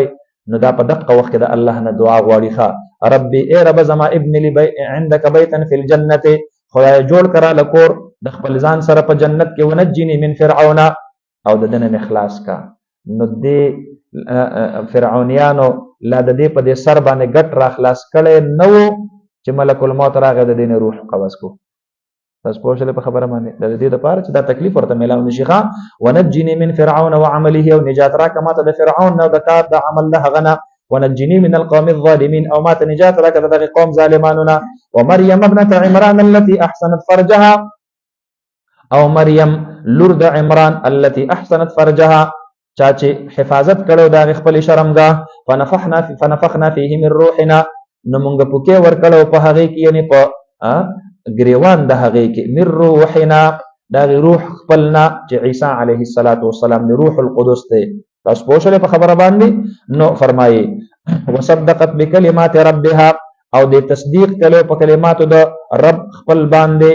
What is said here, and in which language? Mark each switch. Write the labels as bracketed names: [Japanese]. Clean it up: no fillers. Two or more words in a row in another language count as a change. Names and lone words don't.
[Pashto] نو دا په دقه وخت کې د الله نه دعا غواړي ربي ای رب زما [Arabic] ابن لی عندك بیتا فی الجنه، [Pashto] خدای جوړ کرا لکور د خپل ځان سره په جنت کې، [Arabic] ونجنی من فرعون [Pashto] او د دنه اخلاص کا. نو دې فرعونیانو لا د دې په دې سر باندې ګټ را خلاص کړي نو چې ملک الموت راغی د دین روح قبض کو. تاسو پوه شئ په خبره باندې د دې لپاره چې دا تکلیف ورته ملاو نشي. [Arabic] ونجنی من فرعون وعمله، [Pashto] او نجات را کما ته د فرعون نو د کار د عمل له غنا، [Arabic] ونجنی من القوم الظالمين، [Pashto] او ما ته نجات را کړه د قوم ظالمانو. [Arabic] ومريم ابنه عمران التي احسنت فرجها، [Pashto] او مریم لور د عمران [Arabic] التي احسنت فرجها [Pashto] چا چې حفاظت کړو د خپل شرمګاه. [Arabic] فنفخنا فيه من روحنا، [Pashto] نو مونږ پوکې ور کړو په هغه کې یعنی په ګریوان د هغه کې [Arabic] من روحنا [Pashto] دا روح خپلنا چې عیسی علیه السلام دی روح القدس دی. تاسو پوه شئ په خبره باندې. نو فرمایي [Arabic] وصدقت بکلمات ربها، [Pashto] او د تصدیق کړو په کلماتو د رب خپل باندې.